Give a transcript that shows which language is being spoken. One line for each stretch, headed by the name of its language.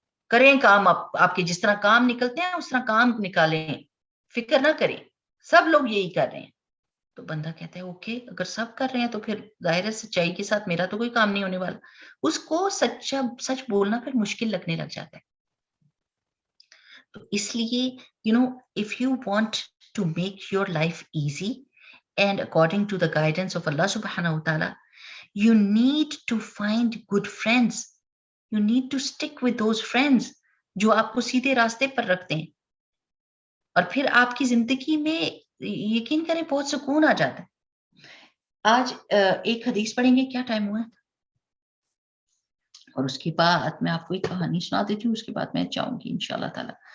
Urdu: کریں کام, آپ کے جس طرح کام نکلتے ہیں اس طرح کام نکالیں, فکر نہ کریں, سب لوگ یہی کر رہے ہیں. تو بندہ کہتا ہے اوکے, اگر سب کر رہے ہیں تو پھر ظاہر ہے سچائی کے ساتھ میرا تو کوئی کام نہیں ہونے والا. اس کو سچ بولنا پھر مشکل لگنے لگ جاتا ہے. تو اس لیے
English: if you want to make your life easy and according to the guidance of Allah subhanahu wa ta'ala, you need to find good friends. You need to stick with those friends
Urdu: جو آپ کو سیدھے راستے پر رکھتے ہیں, اور پھر آپ کی زندگی میں یقین کریں بہت سکون آ جاتا ہے. آج ایک حدیث پڑھیں گے, کیا ٹائم ہوا ہے, اور اس کے بعد میں آپ کو ایک کہانی سنا دیتی ہوں, اس کے بعد میں چاہوں گی انشاءاللہ تعالی.